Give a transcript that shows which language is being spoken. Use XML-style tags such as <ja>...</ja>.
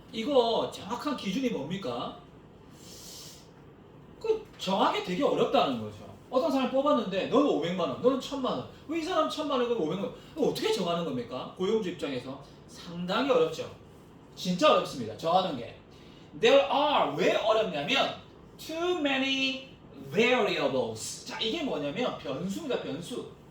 <ko>이거 정확한 기준이 뭡니까? 그 정하기 되게 어렵다는 거죠. 어떤 사람 뽑았는데 너는 500만 원, 너는 1000만 원. 왜 이 사람 1000만 원, 그럼 500만 원? 어떻게 정하는 겁니까? 고용주 입장에서 상당히 어렵죠. 진짜 어렵습니다. 정하는 게.</ko> <en>There are</en> <ko>왜 어렵냐면</ko> <en>too many variables.</en> <ko>자, 이게 뭐냐면 변수입니다. 변수.</ko>